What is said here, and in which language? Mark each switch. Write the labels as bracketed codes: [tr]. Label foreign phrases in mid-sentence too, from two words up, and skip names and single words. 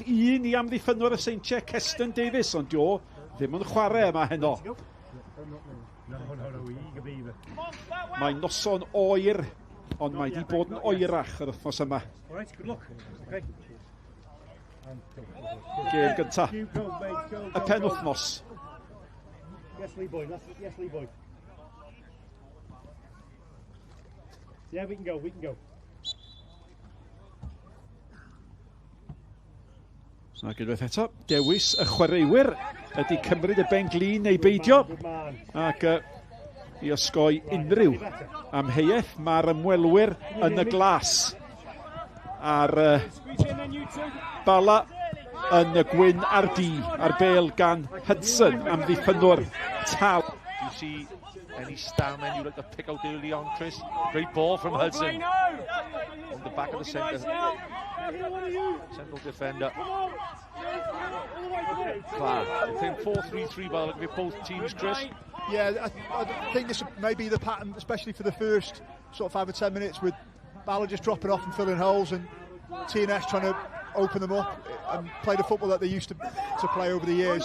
[cy] 1 i amddiffynwyr y Seintiau, Keston Davies, ond dio ddim yn chwarae yma heno. Mae noson oer, ond mae wedi bod yn oerach yr wythnos yma. Gêm gyntaf y penwythnos. [en] Yes, Lee Boyd. Yeah, we can go. [cy] Ac unwaith eto, dewis y chwaraewyr ydy cymryd y ben glin neu beidio. Ac i osgoi unrhyw amheuaeth. Mae'r ymwelwyr yn y glas a'r Bala yn y gwyn a'r du a'r bêl gan Hudson am ddiffynwr tal. [en] You see any stamina you like to pick out early on, Chris? Great ball from Hudson on the back of the central defender. Clark, I think 4-3-3 by the look of both teams, Chris. Yeah, I think this may be the pattern, especially for the first sort of 5 or 10 minutes, with Bala just dropping off and filling holes, and TNS trying to open them up and play the football that they used to play over the years.